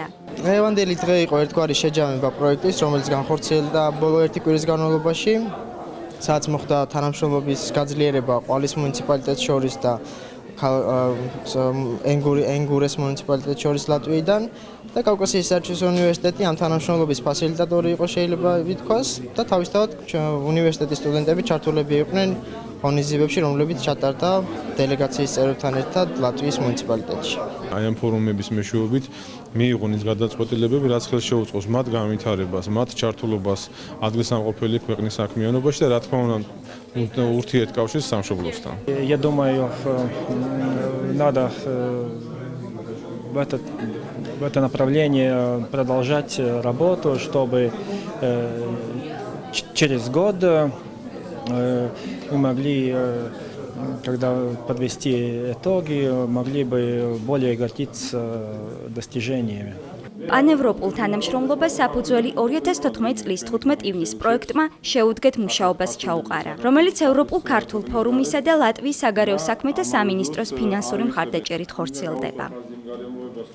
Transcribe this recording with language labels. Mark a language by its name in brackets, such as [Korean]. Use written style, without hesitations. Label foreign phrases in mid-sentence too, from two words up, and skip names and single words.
[Georgian] დღევანდელი დღე იყო ერთგვარი შეჯამება პროექტის, რომელიც განხორციელდა ბოლო ერთი კვირის განმავლობაში, სადაც მოხდა თანამშრომლობის გაძლიერება ყვალის მუნიციპალიტეტს შორის და ენგურეს მუნიციპალიტეტს შორის ლატვიიდან და კავკასიის საერთაშორისო უნივერსიტეტი ამ თანამშრომლობის ფასილიტატორი იყო შეიძლება ითქვას და თავისთავად უნივერსიტეტის სტუდენტები ჩართულები იყვნენ ღონისძიებებში, რომლებიც ჩატარდა დელეგაციის წევრებთან ერთად ლატვიის მუნიციპალიტეტში. Აი ამ ფორუმების მეშვეობით მიიღონ ის გადაწყვეტილებები, რაც ხელს შეუწყობს მათ განვითარებას, მათ ჩართულობას ადგილსამყოფელი ქვეყნის საქმიანობაში და რა თქმა უნდა ურთიერთკავშირს სამშობლოსთან. [Russian] Я думаю, надо в это направление продолжать работу, чтобы через год мы могли, когда подвести итоги, могли бы более гордиться достижениями. [Georgian] პანევროპულ თანამშრომლობას საფუძველი 2014 წლის 15 ივნის პროექტმა შეუდგეთ მუშაობას ჩაუყარა, რომელიც ევროპულ ქართულ ფორუმისა და ლატვიის საგარეო საქმეთა სამინისტროს ფინანსური მხარდაჭერით ხორციელდება.